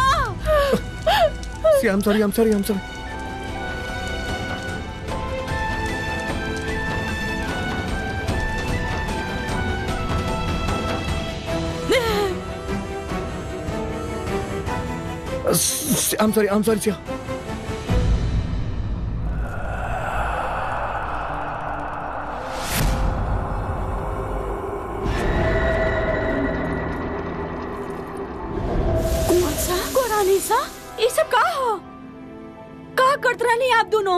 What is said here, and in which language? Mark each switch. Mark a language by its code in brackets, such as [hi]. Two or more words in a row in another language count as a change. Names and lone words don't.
[en] सिया, I'm sorry, I'm sorry, I'm sorry. I'm sorry, I'm sorry, Siya. [bho] सा ये सब का हो? का करत रहनी आप दोनों?